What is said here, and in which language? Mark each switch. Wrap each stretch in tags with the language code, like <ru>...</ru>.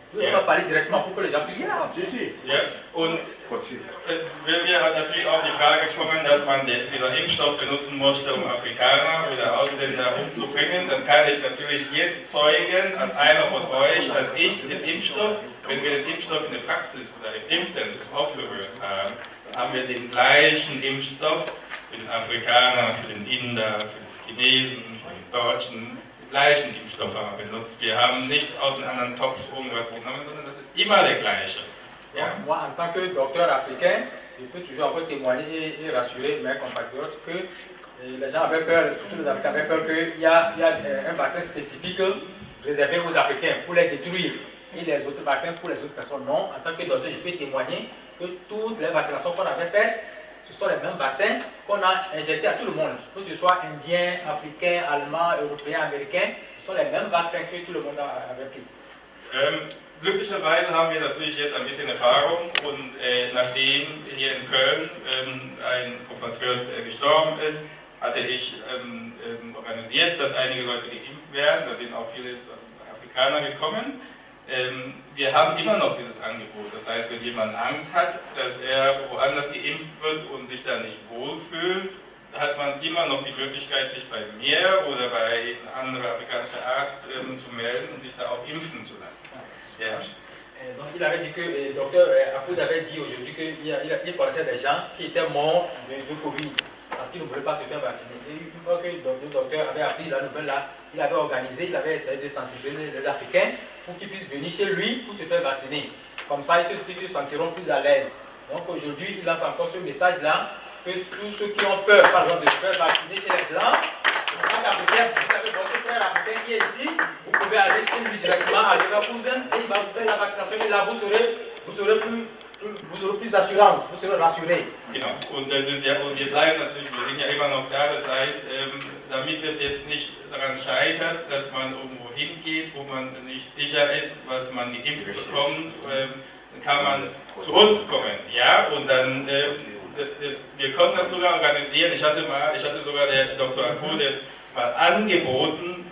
<fr>On va parler directement pour que les gens puissent comprendre.</fr> <de>Ja. Und wenn wir natürlich auch die Frage kommen, dass man dieser Impfstoff benutzen musste, um Afrikaner oder Ausländer umzubringen, dann kann ich natürlich jetzt zeugen, als einer von euch, dass ich den Impfstoff, wenn wir den Impfstoff in der Praxis oder im Impfzentrum aufgehört haben, haben wir den gleichen Impfstoff für den Afrikaner, für den Inder, für den Chinesen, für den Deutschen, die gleichen Impfstoffe benutzt. Wir haben nicht aus einem anderen Topf irgendwas genommen, sondern das ist immer der gleiche. Ja?</de> <fr>Moi, en tant que docteur africain, je peux toujours encore témoigner et rassurer mes compatriotes que les gens avaient peur, surtout les Africains avaient peur qu'il y a un vaccin spécifique réservé aux Africains pour les détruire et les autres vaccins pour les autres personnes. Non, en tant que docteur, je peux témoigner que toutes les vaccinations qu'on avait faites, ce sont les mêmes vaccins qu'on a injectés à tout le monde, que ce soit indien, africain, allemand, européen, américain, ce sont les mêmes vaccins que tout le monde avait pris.</fr> <de>Glücklicherweise haben wir natürlich jetzt ein bisschen Erfahrung und nachdem hier in Köln ein Kompatriot gestorben ist, hatte ich organisiert, dass einige Leute geimpft werden. Da sind auch viele Afrikaner gekommen. Wir haben immer noch dieses Angebot. Das heißt, wenn jemand Angst hat, dass er woanders geimpft wird und sich da nicht wohlfühlt, hat man immer noch die Möglichkeit, sich bei mir oder bei einem anderen afrikanischen Arzt zu melden und sich da auch impfen zu lassen. Ja.</de> <fr>Donc il avait dit que, docteur Apoud avait dit aujourd'hui qu'il connaissait des gens qui étaient morts de Covid parce qu'ils ne voulaient pas se faire vacciner. Et une fois que le docteur avait appris la nouvelle là, il avait organisé, il avait essayé de sensibiliser les Africains pour qu'ils puissent venir chez lui pour se faire vacciner. Comme ça, ils se sentiront plus à l'aise. Donc aujourd'hui, il lance encore ce message là que tous ceux qui ont peur, par exemple, de se faire vacciner chez les Blancs, en tant qu'Africain, vous avez votre frère africain qui est ici, vous pouvez aller chez lui directement à Leverkusen et il va vous faire la vaccination et là vous aurez plus d'assurance, vous serez rassuré.</fr> <de>Genau, und das ist ja, und wir bleiben natürlich, wir sind ja immer noch da, das heißt, damit es jetzt nicht daran scheitert, dass man irgendwo hingeht, wo man nicht sicher ist, was man geimpft bekommt, kann man zu uns kommen, ja, und dann, wir konnten das sogar organisieren, ich hatte sogar der Dr. Akoud mal angeboten,</de>